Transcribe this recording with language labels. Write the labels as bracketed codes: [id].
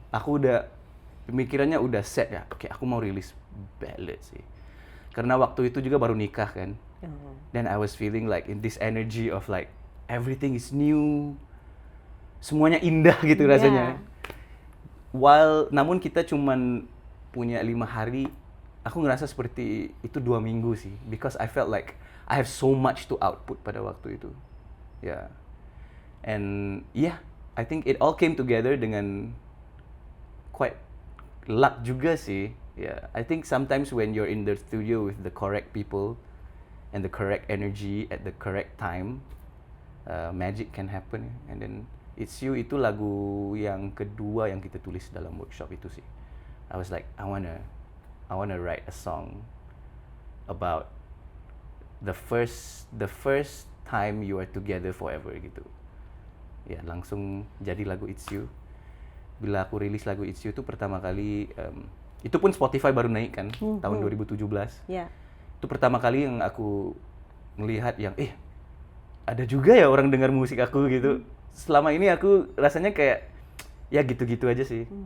[id] Aku udah pemikirannya udah set ya. Oke, aku mau rilis ballad sih. Karena waktu itu juga baru nikah kan. [en] Then I was feeling like in this energy of like everything is new. [id] Semuanya indah gitu [en] Yeah. [id] rasanya. Namun kita cuman punya 5 hari, aku ngerasa seperti itu 2 minggu sih. [en] Because I felt like I have so much to output [id] pada waktu itu. [en] Yeah. And yeah, I think it all came together dengan quite luck [id] juga sih. [en] Yeah, I think sometimes when you're in the studio with the correct people and the correct energy at the correct time, magic can happen. And then [id] It's You itu lagu yang kedua yang kita tulis dalam workshop itu sih. [en] I was like, I wanna write a song about the first time you are together forever gitu. [id] Ya, langsung jadi lagu It's You. Bila aku rilis lagu It's You itu pertama kali, itu pun Spotify baru naik kan, tahun 2017. [en] Yeah. [id] Itu pertama kali yang aku melihat yang, ada juga ya orang dengar musik aku gitu. Selama ini aku rasanya kayak, ya gitu-gitu aja sih.